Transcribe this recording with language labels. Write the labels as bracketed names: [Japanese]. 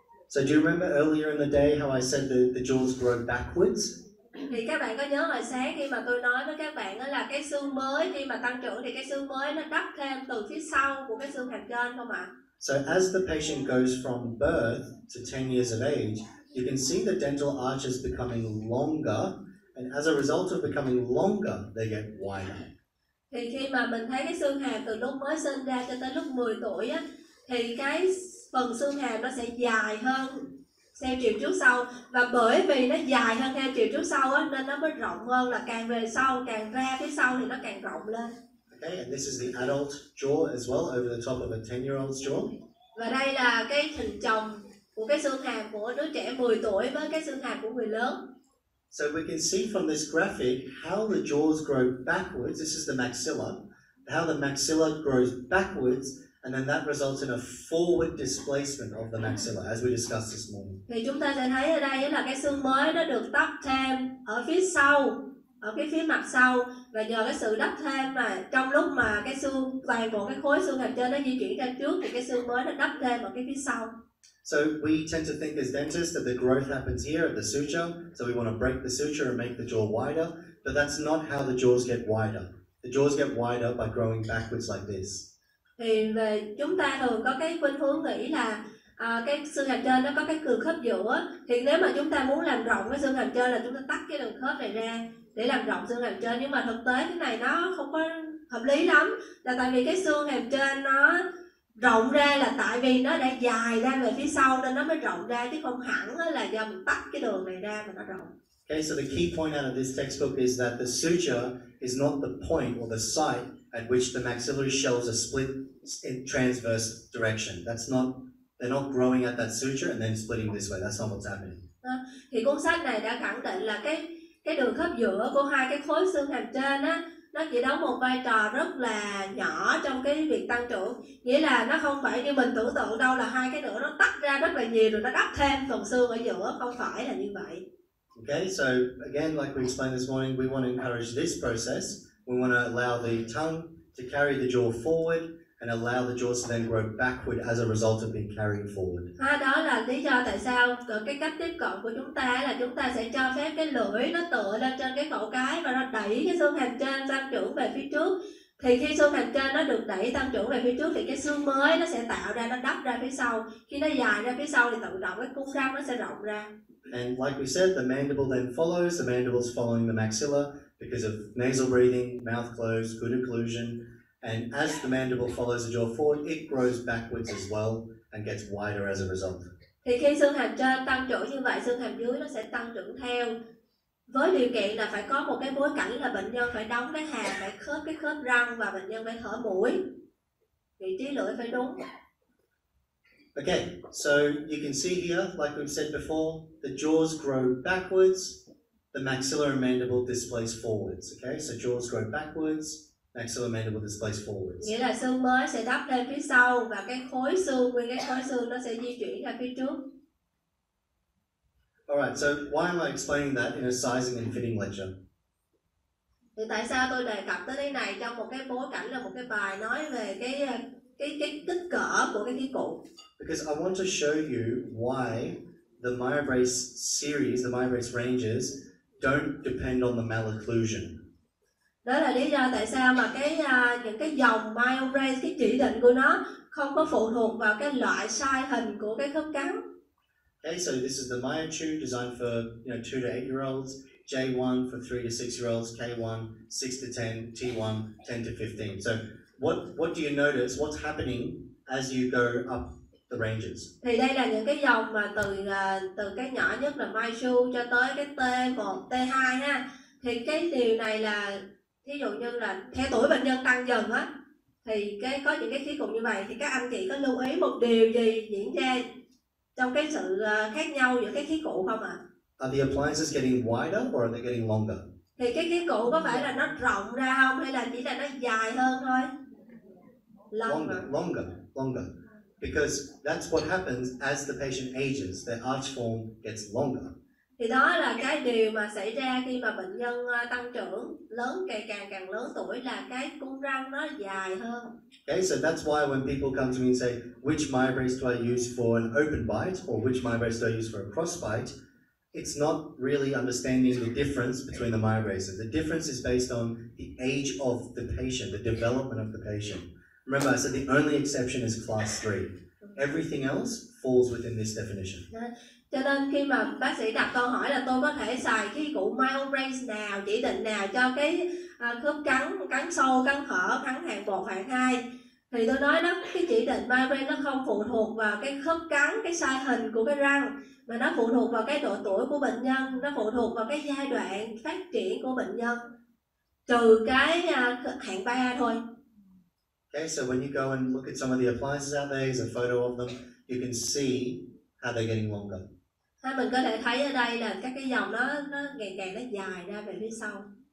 [English] So do you remember earlier in the day how I said the jaws grow backwards? [Vietnamese] Thì các bạn có nhớ hồi sáng khi mà tôi nói với các bạn là cái xương mới khi mà tăng trưởng thì cái xương mới nó đắp thêm từ phía sau của cái xương hàm trên không ạ? [English] So as the patient goes from birth to 10 years of age, you can see the dental arches becoming longer, and as a result of becoming longer, they get wider. [Vietnamese] Thì khi mà mình thấy cái xương hàm từ lúc mới sinh ra cho tới lúc 10 tuổi á, thì cái phần xương hàm nó sẽ dài hơn theo chiều trước sau, và bởi vì nó dài hơn theo chiều trước sau á, nên nó mới rộng hơn, là càng về sau, càng ra phía sau thì nó càng rộng lên. [English] Okay, and this is the adult jaw as well, over the top of a 10-year-old's jaw. [Vietnamese] Và đây là cái hình chồng của cái xương hàm của đứa trẻ 10 tuổi với cái xương hàm của người lớn. [English] So we can see from this graphic how the jaws grow backwards. This is the maxilla. How the maxilla grows backwards, and then that results in a forward displacement of the maxilla, as we discussed this morning. [Vietnamese] Thì chúng ta sẽ thấy ở đây là cái xương mới nó được đắp thêm ở phía sau, ở cái phía mặt sau, và nhờ cái sự đắp thêm mà trong lúc mà cái xương, toàn bộ cái khối xương hàm trên nó di chuyển ra trước thì cái xương mới nó đắp thêm ở cái phía sau. [English] So we tend to think as dentists that the growth happens here at the suture, so we want to break the suture and make the jaw wider, but that's not how the jaws get wider. The jaws get wider by growing backwards like this. [Vietnamese] Thì về chúng ta thường có cái khuynh hướng nghĩ là cái xương hàm trên nó có cái đường khớp giữa, thì nếu mà chúng ta muốn làm rộng cái xương hàm trên là chúng ta tách cái đường khớp này ra để làm rộng xương hàm trên, nhưng mà thực tế cái này nó không có hợp lý lắm, là tại vì cái xương hàm trên nó rộng ra là tại vì nó đã dài ra về phía sau nên nó mới rộng ra, chứ không hẳn là do mình tách cái đường này ra mà nó rộng. [English] Okay, so the key point out of this textbook is that the suture is not the point or the site at which the maxillary shells are split in transverse direction. They're not growing at that suture and then splitting this way. That's not what's happening. [Vietnamese] Thì cuốn sách này đã khẳng định là cái đường khớp giữa của hai cái khối xương hàm trên á, nó chỉ đóng một vai trò rất là nhỏ trong cái việc tăng trưởng, nghĩa là nó không phải như mình tưởng tượng đâu là hai cái nữa nó tách ra rất là nhiều rồi nó đắp thêm phần xương ở giữa, không phải là như vậy. [English] Okay, so again, like we explained this morning, we want to encourage this process. We want to allow the tongue to carry the jaw forward and allow the jaws to then grow backward as a result of being carried forward. [Vietnamese] Đó là lý do tại sao cái cách tiếp cận của chúng ta là chúng ta sẽ cho phép cái lưỡi nó tựa lên trên cái cổ cái và nó đẩy cái xương hàm trên tăng trưởng về phía trước. Thì khi xương hàm trên nó được đẩy tăng trưởng về phía trước thì cái xương mới nó sẽ tạo ra, nó đắp ra phía sau. Khi nó dài ra phía sau thì tự động cái cung răng nó sẽ rộng ra. [English] And like we said, the mandible then follows. The mandible is following the maxilla because of nasal breathing, mouth closed, good occlusion. And as the mandible follows the jaw forward, it grows backwards as well and gets wider as a result. [Vietnamese] Thì khi xương hàm trên tăng trưởng như vậy, xương hàm dưới nó sẽ tăng trưởng theo, với điều kiện là phải có một cái bối cảnh là bệnh nhân phải đóng cái hàm, phải khớp cái khớp răng và bệnh nhân phải thở mũi, vị trí lưỡi phải đúng. [English] Okay, so you can see here, like we've said before, the jaws grow backwards, the maxilla and mandible displace forwards. Okay, so jaws grow backwards, maxilla and mandible displace forwards. [Vietnamese] Nghĩa là xương mới sẽ đắp lên phía sau và cái khối xương, nguyên cái khối xương nó sẽ di chuyển ra phía trước. [English] Alright, so why am I explaining that in a sizing and fitting lecture? [Vietnamese] Thì tại sao tôi đề cập tới cái này trong một cái bối cảnh là một cái bài nói về cái kích cỡ của cái khí cụ? [English] Because I want to show you why the Myobrace series, the Myobrace ranges, don't depend on the malocclusion. [Vietnamese] Đó là lý do tại sao mà những cái dòng Myobrace, cái chỉ định của nó không có phụ thuộc vào cái loại size hình của cái khớp cắn. [English] Okay, so this is the Myo tube designed for 2 to 8-year-olds, J1 for 3 to 6-year-olds, K1 6 to 10, T1 10 to 15. So what do you notice? What's happening as you go up the ranges? [Vietnamese] Thì đây là những cái dòng mà từ cái nhỏ nhất là Myo cho tới cái T1, T2 ha. Thì cái điều này là thí dụ như là theo tuổi bệnh nhân tăng dần á, thì có những cái khí cụ như vậy thì các anh chị có lưu ý một điều gì diễn ra trong cái sự khác nhau giữa cái khí cụ không ạ? [English] Are the appliances getting wider or are they getting longer? [Vietnamese] Thì cái khí cụ có phải là nó rộng ra không hay là chỉ là nó dài hơn thôi? [English] Longer. Because that's what happens as the patient ages. Their arch form gets longer. [Vietnamese] Thì đó là cái điều mà xảy ra khi mà bệnh nhân tăng trưởng lớn, càng lớn tuổi là cái cung răng nó dài hơn. [English] Okay, so that's why when people come to me and say, which Myobrace do I use for an open bite or which Myobrace do I use for a cross bite, it's not really understanding the difference between the Myobraces. The difference is based on the age of the patient, the development of the patient. Remember, I said the only exception is class 3. Everything else falls within this definition. [Vietnamese] Cho nên khi mà bác sĩ đặt câu hỏi là tôi có thể xài khí cụ Myobrace nào, chỉ định nào cho cái khớp cắn sâu, cắn khở, cắn hạng 1, hạng 2, thì tôi nói đó, cái chỉ định Myobrace nó không phụ thuộc vào cái khớp cắn, cái size hình của cái răng, mà nó phụ thuộc vào cái độ tuổi của bệnh nhân, nó phụ thuộc vào cái giai đoạn phát triển của bệnh nhân, trừ cái hạng 3 thôi. [English] Okay, so when you go and look at some of the appliances out there, there's a photo of them, you can see how they're getting longer. [Vietnamese] Mình có thể thấy ở đây là các cái dòng nó ngày càng nó dài ra về phía sau.